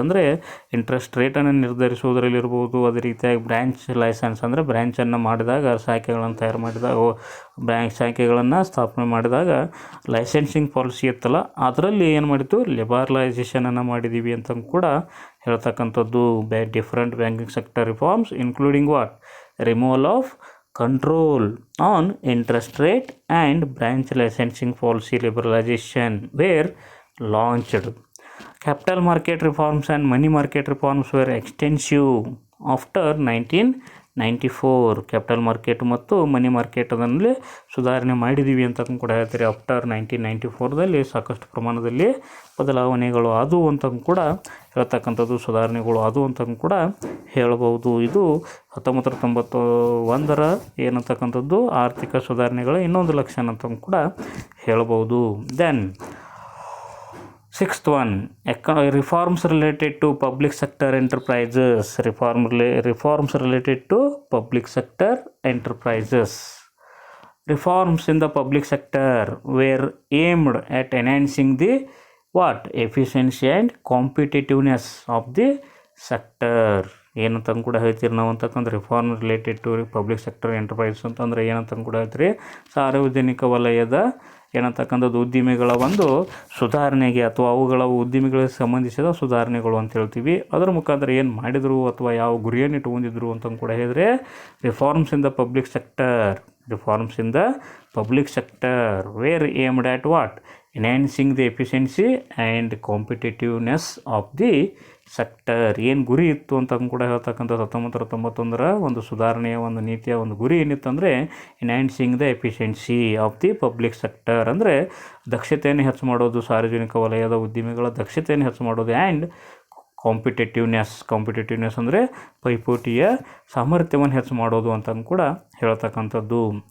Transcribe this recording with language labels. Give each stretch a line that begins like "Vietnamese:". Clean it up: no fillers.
Kannada: ಅಂದರೆ ಇಂಟ್ರೆಸ್ಟ್ ರೇಟನ್ನು ನಿರ್ಧರಿಸುವುದರಲ್ಲಿರ್ಬೋದು. ಅದೇ ರೀತಿಯಾಗಿ ಬ್ರ್ಯಾಂಚ್ ಲೈಸೆನ್ಸ್ ಅಂದರೆ ಬ್ರ್ಯಾಂಚನ್ನು ಮಾಡಿದಾಗ, ಶಾಖೆಗಳನ್ನು ತಯಾರು ಮಾಡಿದಾಗ, ಬ್ಯಾಂಕ್ ಶಾಖೆಗಳನ್ನು ಸ್ಥಾಪನೆ ಮಾಡಿದಾಗ ಲೈಸೆನ್ಸಿಂಗ್ ಪಾಲಿಸಿ ಇತ್ತಲ್ಲ, ಅದರಲ್ಲಿ ಏನು ಮಾಡಿತ್ತು, ಲಿಬರಲೈಸೇಷನನ್ನು ಮಾಡಿದ್ದೀವಿ ಅಂತ ಕೂಡ ಹೇಳ್ತಕ್ಕಂಥದ್ದು.
English: Different banking sector reforms including what, removal of control on interest rate and branch licensing policy liberalization were launched. Capital market reforms and money market reforms were extensive after 1994.
Kannada: Capital market ಮತ್ತು money market ಅದರಲ್ಲಿ ಸುಧಾರಣೆ ಮಾಡಿದ್ದೀವಿ ಅಂತ ಕೂಡ ಹೇಳ್ತಾರೆ. After 1994ದಲ್ಲಿ ಸಾಕಷ್ಟು ಪ್ರಮಾಣದಲ್ಲಿ ಬದಲಾವಣೆಗಳು ಆದವು ಅಂತ ಕೂಡ ಹೇಳ್ತಕ್ಕಂಥದ್ದು, ಸುಧಾರಣೆಗಳು ಆದವು ಅಂತ ಕೂಡ ಹೇಳ್ಬೋದು. ಇದು 1991ರ ಏನಂತಕ್ಕಂಥದ್ದು ಆರ್ಥಿಕ ಸುಧಾರಣೆಗಳ ಇನ್ನೊಂದು ಲಕ್ಷಣ ಅಂತ ಕೂಡ ಹೇಳ್ಬೋದು.
English: Then sixth one, reforms related to public sector enterprises. Reforms related to public sector enterprises. Reforms in the public sector were aimed at enhancing the what? Efficiency and competitiveness of the sector.
Kannada: ಏನಂತ ಕೂಡ ಹೇಳ್ತೀರಿ ನಾವು ಅಂತಕ್ಕಂಥ
English: reform related to public sector enterprises
Kannada: ಅಂತಂದರೆ ಏನಂತ ಕೂಡ ಹೇಳ್ತೀರಿ, ಸಾರ್ವಜನಿಕ ವಲಯದ ಏನಂತಕ್ಕಂಥದ್ದು ಉದ್ದಿಮೆಗಳ ಒಂದು ಸುಧಾರಣೆಗೆ ಅಥವಾ ಅವುಗಳ ಉದ್ದಿಮೆಗಳಿಗೆ ಸಂಬಂಧಿಸಿದ ಸುಧಾರಣೆಗಳು ಅಂತ ಹೇಳ್ತೀವಿ. ಅದರ ಮುಖಾಂತರ ಏನು ಮಾಡಿದರು ಅಥವಾ ಯಾವ ಗುರಿಯನ್ನು ಇಟ್ಕೊಂಡಿದ್ರು ಅಂತ ಕೂಡ ಹೇಳಿದರೆ
English: Reforms in the public sector. Reforms in the public sector were aimed at what? Enhancing the efficiency and competitiveness of the sector.
Kannada: ಏನು ಗುರಿ ಇತ್ತು ಅಂತ ಕೂಡ ಹೇಳ್ತಕ್ಕಂಥ 1991ರ ಒಂದು ಸುಧಾರಣೆಯ ಒಂದು ನೀತಿಯ ಒಂದು ಗುರಿ ಏನಿತ್ತಂದರೆ
English: Enhancing the efficiency of the public sector.
Kannada: ಅಂದರೆ ದಕ್ಷತೆಯನ್ನು ಹೆಚ್ಚು ಮಾಡೋದು, ಸಾರ್ವಜನಿಕ ವಲಯದ ಉದ್ದಿಮೆಗಳ ದಕ್ಷತೆಯನ್ನು ಹೆಚ್ಚು ಮಾಡೋದು. ಆ್ಯಂಡ್ ಕಾಂಪಿಟೇಟಿವ್ನೆಸ್ ಅಂದರೆ ಪೈಪೋಟಿಯ ಸಾಮರ್ಥ್ಯವನ್ನು ಹೆಚ್ಚು ಮಾಡೋದು ಅಂತ ಕೂಡ ಹೇಳ್ತಕ್ಕಂಥದ್ದು.